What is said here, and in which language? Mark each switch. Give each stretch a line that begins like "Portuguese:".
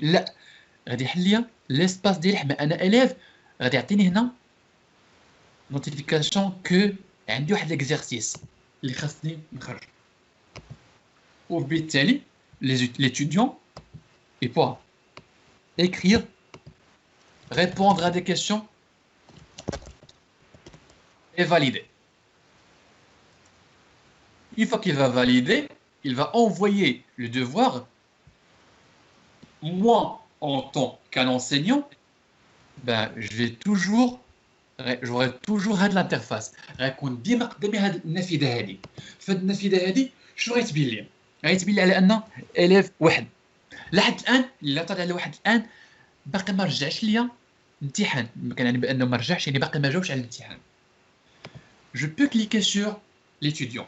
Arabic: لا غادي يحل ليا l'espace ديالي حما انا élève غادي يعطيني هنا نوتيفيكاسيون كو عندي واحد ليكزارسيس اللي خاصني نخرج.
French: وبالتالي l'étudiant il pourra écrire, répondre à des questions et valider. Une fois qu'il va valider, il va envoyer le devoir. Moi, en tant qu'un enseignant, j'aurai toujours
Arabic: هاد
French: l'interface.
Arabic: غيكون ديما قدامي هاد النافذه هادي. فهاد النافذه هادي شنو غيتبين لي؟ غيتبين لي على ان اليف واحد لحد الان الا طلع على واحد الان باقي ما رجعش ليا امتحان. كنعني بانه ما رجعش يعني باقي ما جاوبش على الامتحان. جو بو كليكي سور ليتيديون.